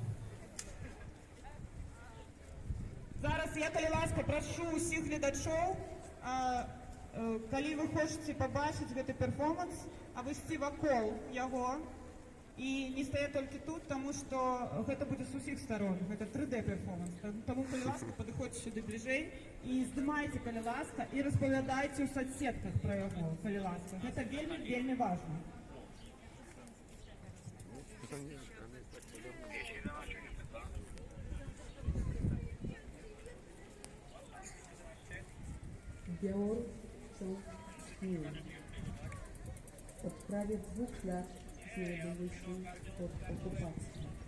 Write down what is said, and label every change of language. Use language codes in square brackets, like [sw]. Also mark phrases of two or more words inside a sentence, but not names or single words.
[be] Зараз я, калі ласка, прашу усіх гледачоў, калі вы хочаце пабачыць гэты перформанс, абысці вакол яго і не стаяць толькі тут, таму што гэта будзе з усіх сторон, гэта 3D перформанс. Таму, калі ласка, падыходзьце сюды бліжэй і здымайце, калі ласка, і распавядайце ў соцсетках пра яго, калі ласка. Гэта вельмі, вельмі важна. [pl] Białoruś wciąż istnieje. Od prawie 2 lat znajdują się pod okupacją.